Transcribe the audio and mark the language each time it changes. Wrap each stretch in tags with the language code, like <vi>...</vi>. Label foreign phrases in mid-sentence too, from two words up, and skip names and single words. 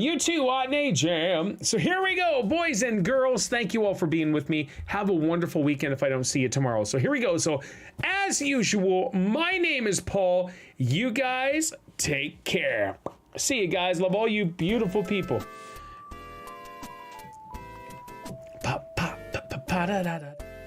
<en>You too, Watney Jam. So here we go, boys and girls. Thank you all for being with me. Have a wonderful weekend if I don't see you tomorrow. So here we go. So as usual, my name is Paul. You guys take care. See you guys. Love all you beautiful people. Pa, pa, pa, pa, pa, da, da, da.</en>